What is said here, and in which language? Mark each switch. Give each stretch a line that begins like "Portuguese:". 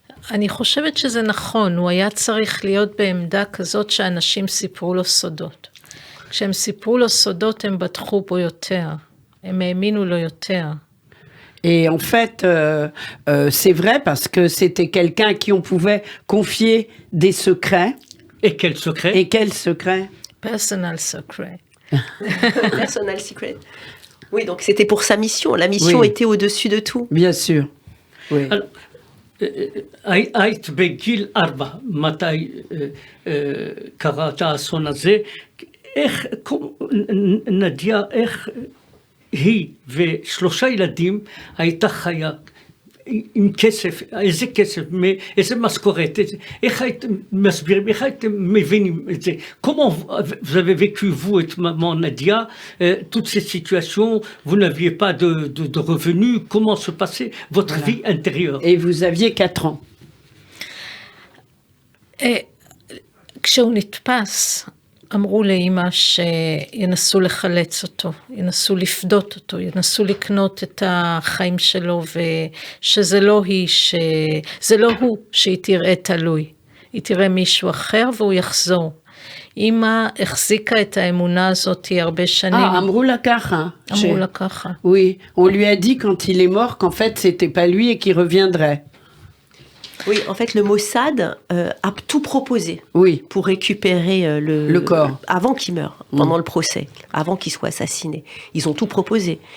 Hebrew: אני חושבת שזה נכון, הוא היה צריך להיות בעמדה כזאת שאנשים סיפרו לו סודות. כשהם סיפרו לו סודות, הם בטחו בו יותר. הם האמינו לו יותר.
French: Et en fait, c'est vrai parce que c'était quelqu'un qui on pouvait confier des secrets. Et quel secret? Et quels secrets?
English: Personal secret. Personal secret.
French: Oui, donc c'était pour sa mission. La mission était au-dessus de tout. Bien sûr. Oui. Alors,
Hebrew: היית בגיל 4, מתי קרה את האסון הזה, איך נדיה, איך היא ו3 ילדים הייתה חיה עם כסף, איזה כסף, איזה משכורת, איך הייתם מסבירים, איך הייתם מבינים את זה,
French: comment vous avez vécu vous et maman Nadia toutes ces situations, vous n'aviez pas de revenus, comment se passait votre vie intérieure? Et vous aviez 4 ans.
Hebrew: כשהוא נתפס, אמרו לאמא שינסו לחלץ אותו, ינסו לפדות אותו, ינסו לקנות את החיים שלו, ושזה לא היא, זה לא הוא שהיא תראה תלוי, היא תראה מישהו אחר והוא יחזור. אמא החזיקה את האמונה הזאת הרבה שנים. אמרו לה ככה. אמרו לה ככה.
French: Oui, on lui a dit quand il est mort qu'en fait c'était pas lui et qu'il reviendrait. Oui, en fait, le Mossad a tout proposé pour récupérer le corps. Avant qu'il meure, pendant le procès, avant qu'il soit assassiné. Ils ont tout proposé.